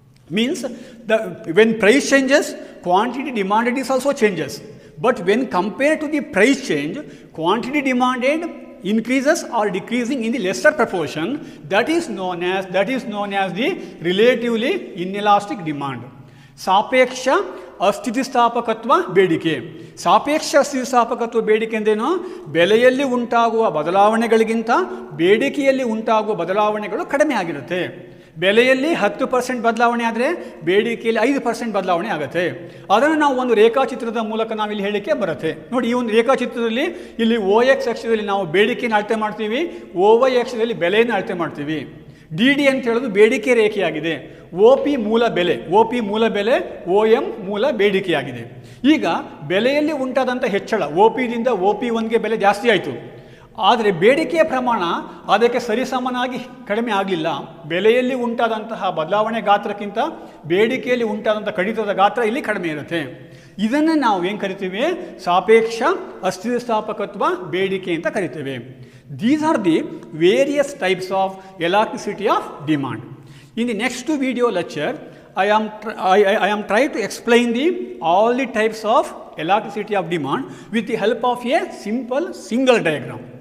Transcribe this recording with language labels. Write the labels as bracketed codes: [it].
[en] Means when price changes, quantity demanded is also changes. But when compared to the price change, quantity demanded increases or decreasing in the lesser proportion. That is known as the relatively inelastic demand. [kn] ಸಾಪೇಕ್ಷ ಅಸ್ಥಿತಿಸ್ಥಾಪಕತ್ವ ಬೇಡಿಕೆ. ಸಾಪೇಕ್ಷ ಅಸ್ಥಿತಿಸ್ಥಾಪಕತ್ವ ಬೇಡಿಕೆ ಅಂದ್ರೇನು? ಬೆಲೆಯಲ್ಲಿ ಉಂಟಾಗುವ ಬದಲಾವಣೆಗಳಿಗಿಂತ ಬೇಡಿಕೆಯಲ್ಲಿ ಉಂಟಾಗುವ ಬದಲಾವಣೆಗಳು ಕಡಿಮೆ ಆಗಿರುತ್ತೆ. ಬೆಲೆಯಲ್ಲಿ 10% ಬದಲಾವಣೆ ಆದರೆ ಬೇಡಿಕೆಯಲ್ಲಿ 5% ಬದಲಾವಣೆ ಆಗುತ್ತೆ. ಅದನ್ನು ನಾವು ಒಂದು ರೇಖಾಚಿತ್ರದ ಮೂಲಕ ನಾವಿಲ್ಲಿ ಹೇಳಲಿಕ್ಕೆ ಬರುತ್ತೆ. ನೋಡಿ, ಈ ಒಂದು ರೇಖಾಚಿತ್ರದಲ್ಲಿ ಇಲ್ಲಿ OX ಅಕ್ಷದಲ್ಲಿ ನಾವು ಬೇಡಿಕೆಯನ್ನು ಅಳತೆ ಮಾಡ್ತೀವಿ, OY ಅಕ್ಷದಲ್ಲಿ ಬೆಲೆಯನ್ನು ಅಳತೆ ಮಾಡ್ತೀವಿ. DD ಅಂತ ಹೇಳೋದು ಬೇಡಿಕೆ ರೇಖೆಯಾಗಿದೆ. OP ಮೂಲ ಬೆಲೆ, OM ಮೂಲ ಬೇಡಿಕೆಯಾಗಿದೆ. ಈಗ ಬೆಲೆಯಲ್ಲಿ ಉಂಟಾದಂಥ ಹೆಚ್ಚಳ OPದಿಂದ OP1ಗೆ ಬೆಲೆ ಜಾಸ್ತಿ ಆಯಿತು, ಆದರೆ ಬೇಡಿಕೆಯ ಪ್ರಮಾಣ ಅದಕ್ಕೆ ಸರಿಸಮನಾಗಿ ಕಡಿಮೆ ಆಗಲಿಲ್ಲ. ಬೆಲೆಯಲ್ಲಿ ಉಂಟಾದಂತಹ ಬದಲಾವಣೆ ಗಾತ್ರಕ್ಕಿಂತ ಬೇಡಿಕೆಯಲ್ಲಿ ಉಂಟಾದಂಥ ಕಡಿತದ ಗಾತ್ರ ಇಲ್ಲಿ ಕಡಿಮೆ ಇರುತ್ತೆ. ಇದನ್ನು ನಾವು ಏನು ಕರಿತೀವಿ? ಸಾಪೇಕ್ಷ ಅಸ್ಥಿತಿಸ್ಥಾಪಕತ್ವ ಬೇಡಿಕೆ ಅಂತ ಕರಿತೇವೆ. [en] These are the various types of elasticity of demand. In the next video lecture, I am trying to explain all the types of elasticity of demand with the help of a simple single diagram.